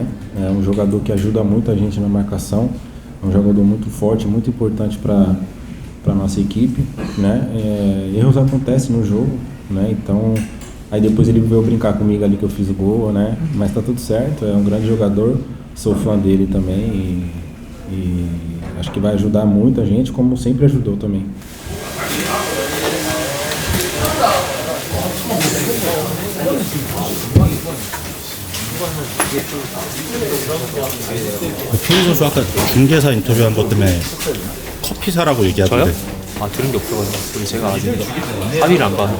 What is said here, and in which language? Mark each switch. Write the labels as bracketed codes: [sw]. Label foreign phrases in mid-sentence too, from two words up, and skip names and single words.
[pt] É um jogador que ajuda muito a gente na marcação, é um jogador muito forte, muito importante para a nossa equipe, né? Erros acontecem no jogo, né? Então aí depois ele veio brincar comigo ali que eu fiz o gol, né? Mas tá tudo certo, é um grande jogador, sou fã dele também e acho que vai ajudar muito a gente, como sempre ajudou também. [ko] 피디 선수 아까 중개사 인터뷰한 것 때문에 커피 사라고 얘기하던데. 아 들은 게 없어가지고 그럼 제가 아직 합의를 안 봐요.